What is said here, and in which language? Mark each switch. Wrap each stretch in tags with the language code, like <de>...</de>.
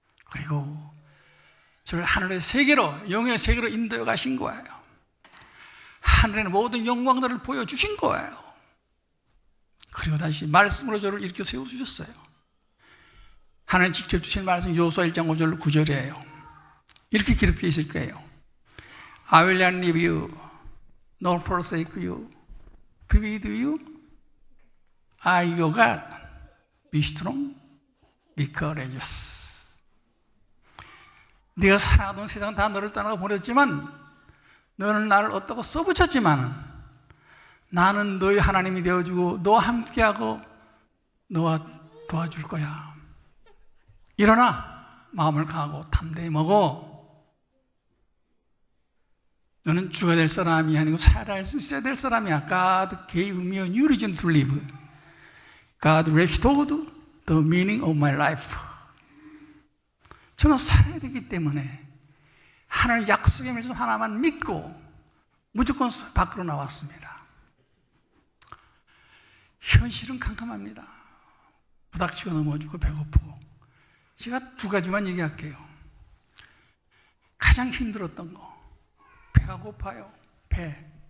<ko>그리고 저를 하늘의 세계로, 영의 세계로 인도해 가신 거예요. 하늘의 모든 영광들을 보여주신 거예요. 그리고 다시 말씀으로 저를 일으켜 세워주셨어요. 하나님 직접 주신 말씀 요수아 1장 5절 9절이에요. 이렇게 기록되어 있을 거예요.</ko> <en>I will not leave you, nor forsake you. To be with you, I your God. Be strong, be courageous.</en> <ko>네가 살아가던 세상 다 너를 떠나고 버렸지만 너는 나를 어떻고 써붙였지만 나는 너의 하나님이 되어주고 너와 함께하고 너와 도와줄 거야. 일어나 마음을 강하고 담대히 먹어. 너는 죽어야 될 사람이 아니고 살아야 될 사람이야.</ko> <en>God gave me a new reason to live. God restored the meaning of my life.</en> <ko>저는 살아야 되기 때문에 하나님 약속의 말씀 하나만 믿고 무조건 밖으로 나왔습니다. 현실은 캄캄합니다. 부닥치고 넘어지고 배고프고. 제가 두 가지만 얘기할게요. 가장 힘들었던 거, 배가 고파요. 배.</ko>